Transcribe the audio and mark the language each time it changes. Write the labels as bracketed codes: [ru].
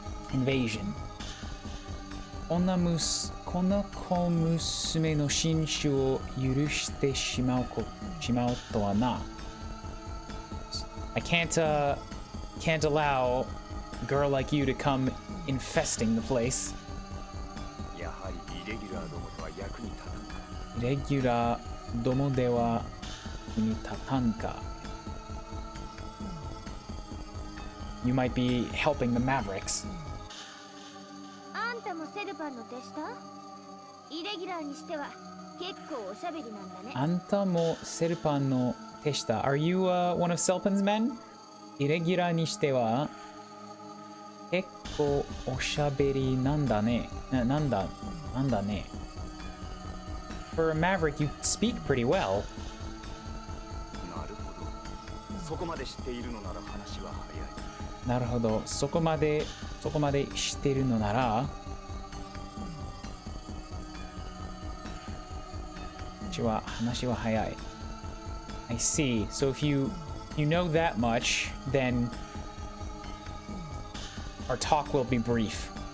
[en] Invasion. [ja] この小娘の新種を許してしまうとはな. [en] I can't allow a girl like you to come infesting the place. [ja] やはりイレギュラーどもとは役に立たんか.イレギュラーどもでは役に立たんか. [en] You might be helping the Mavericks. [ja] あんたもセルパンの手下？イレギュラーにしては結構おしゃべりなんだね。あんたもセルパンの手下? [en] Are you one of Selpan's men? [ja] イレギュラーにしては結構おしゃべりなんだね。なんだね。 [en] For a Maverick, you speak pretty well. [ja] なるほど。そこまで知っているのなら話は早い。なるほど。そこまで知っているのなら話は早い。 [en] I see. So if you know that much, then our talk will be brief.